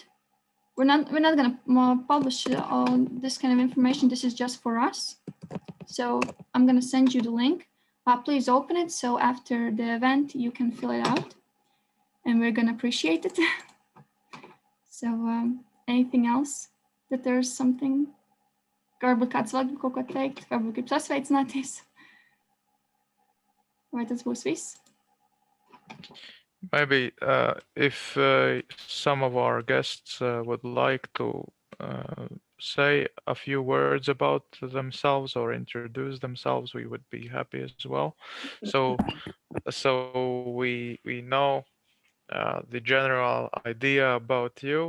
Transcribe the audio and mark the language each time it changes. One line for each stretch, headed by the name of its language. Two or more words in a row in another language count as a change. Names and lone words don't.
English: We're not going to publish all this kind of information. This is just for us. So I'm going to send you the link. Please open it, so after the event you can fill it out, and we're going to appreciate it. So anything else? That there's something?
Latvian: Varbūt kāds vēl grib kaut ko teikt, varbūt grib sasveicināties. Vai tas būs viss?
English: Maybe if some of our guests would like to say a few words about themselves or introduce themselves, we would be happy as well. So we know the general idea about you.